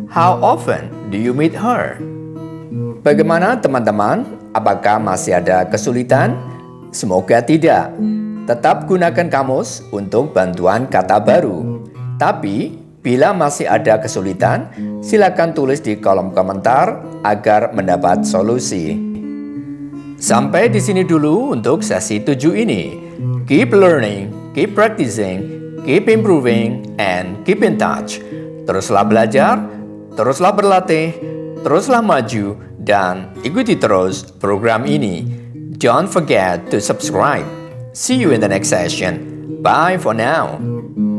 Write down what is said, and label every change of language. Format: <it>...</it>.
<en>How often do you meet her?</en> <id>Bagaimana teman-teman? Apakah masih ada kesulitan? Semoga tidak. Tetap gunakan kamus untuk bantuan kata baru. Tapi, bila masih ada kesulitan, silakan tulis di kolom komentar agar mendapat solusi. Sampai di sini dulu untuk sesi 7 ini.</id> <en>Keep learning, keep practicing, keep improving, and keep in touch.</en> <id>Teruslah belajar, teruslah berlatih, teruslah maju, dan ikuti terus program ini.</id> <en>Don't forget to subscribe. See you in the next session. Bye for now.</en>